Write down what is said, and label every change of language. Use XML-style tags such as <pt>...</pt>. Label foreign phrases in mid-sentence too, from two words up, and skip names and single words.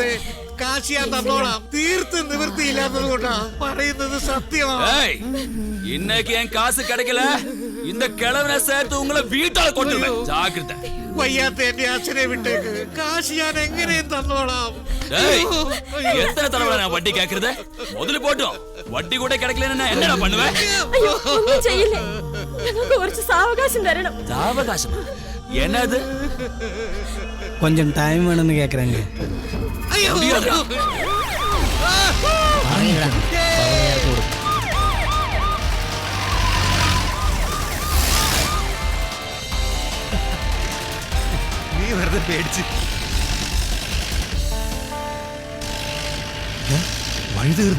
<ml>കാശ് ഞാൻ തന്നോളാം. തീർത്ത് നിവൃത്തിയില്ലാത്തത് കൊണ്ടാ പറയുന്നത് സത്യമാണ്.</ml> <ta>இன்னைக்கு என் காசு கிடைக்கல, இந்த கிழவனை சேர்த்து உங்களை வீட்டால கொண்டு ஜாக்கிரதை.</ta> <ml>വയ്യാത്ത എന്റെ അച്ഛനെ വിട്ടേക്ക്. കാശ് ഞാൻ എങ്ങനെയും തന്നോളാം.</ml> <ta>எத்தனை தடவை நான் வட்டி கேக்குறது? முதல்ல போட்டோம், வட்டி கூட கிடைக்கலன்னா என்னடா பண்ணுவேன்?</ta> <ml>കുറച്ച് സാവകാശം തരണം.</ml> <ta>സാവകാശം என்னது? கொஞ்சம் டைம் வேணும்னு கேக்குறாங்க.</ta> <ml>നീ വെറുതെ പേടിച്ച്. വഴി തീർന്നു.</ml>